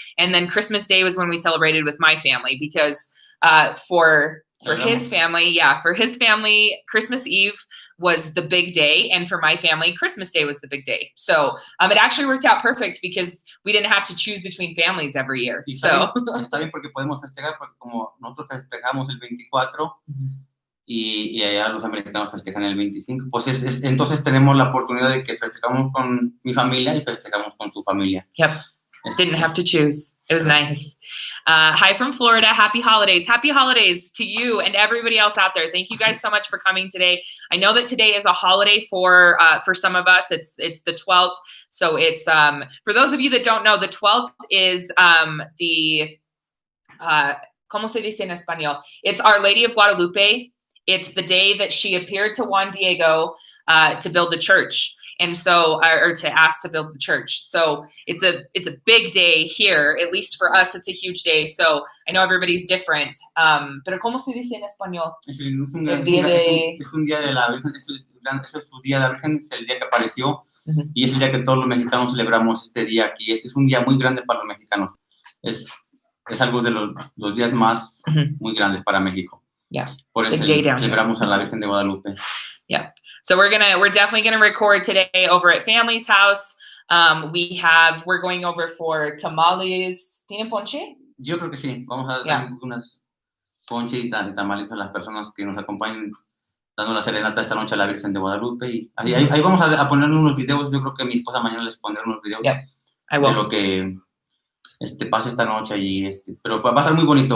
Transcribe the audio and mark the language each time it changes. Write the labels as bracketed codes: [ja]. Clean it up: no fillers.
[en] And then Christmas Day was when we celebrated with my family because for his family, Christmas Eve, was the big day, and for my family, Christmas Day was the big day. So it actually worked out perfect because we didn't have to choose between families every year. [es] Está bien porque podemos festejar, porque como nosotros festejamos el 24 y allá los americanos festejan el 25, pues entonces tenemos la oportunidad de que festejamos con mi familia y festejamos con su familia. [en] Yep. Didn't have to choose. It was nice. Hi from Florida. Happy holidays. Happy holidays to you and everybody else out there. Thank you guys so much for coming today. I know that today is a holiday for some of us. It's the 12th. So it's for those of you that don't know, the 12th is the [es] ¿cómo se dice en español? [en] It's Our Lady of Guadalupe. It's the day that she appeared to Juan Diego to build the church. And so, or to ask to build the church. So it's a big day here, at least for us, it's a huge day. So I know everybody's different. [es] Pero ¿cómo se dice en español? Es un día de la Virgen, es su día de la Virgen, es el día que apareció, y es el día que todos los mexicanos celebramos este día aquí. Es un día muy grande para los mexicanos. Es algo de los días más muy grandes para México. [en] Yeah. [es] Por eso celebramos a la Virgen de Guadalupe. [en] Yeah. So we're definitely gonna record today over at family's house. We're going over for tamales. [es] ¿Tienen ponche? Yo creo que sí. Vamos a dar unas ponche y tamales a las personas que nos acompañen dando la serenata esta noche a la Virgen de Guadalupe. Y ahí vamos a poner unos videos. Yo creo que mi esposa mañana les pondrá unos videos de lo que pasa esta noche allí. Pero va a ser muy bonito.